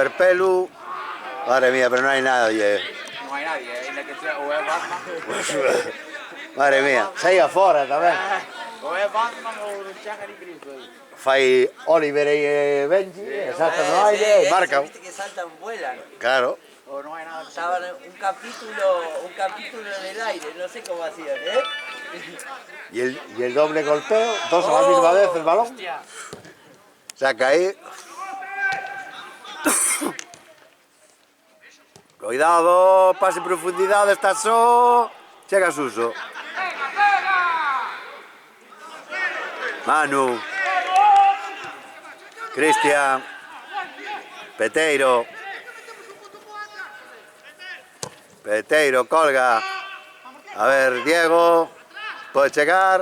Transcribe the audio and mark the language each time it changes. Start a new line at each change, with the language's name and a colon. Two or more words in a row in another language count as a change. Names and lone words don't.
Spanish: Madre mía, pero no hay nadie.
Galician: non hai nadie, ainda que sea, o é Batman, Madre mía, saía fora tamén. o é Batman ou non chan ni Cristo. Fai Oliver e Benji, e saltan no aire, e marcan.
Spanish: Viste que saltan, vuelan. Claro.
Galician: Ou non hai nada.
Spanish: Estaban en un capítulo en el aire, no sé cómo hacían, ¿eh? Y el doble golpeo, dos a la misma vez el balón. Saca ahí.
Galician: Cuidado, pase en profundidad, está só. Chega Suso. Manu. Cristian. Peteiro. Peteiro, colga. A ver, Diego. Pode chegar.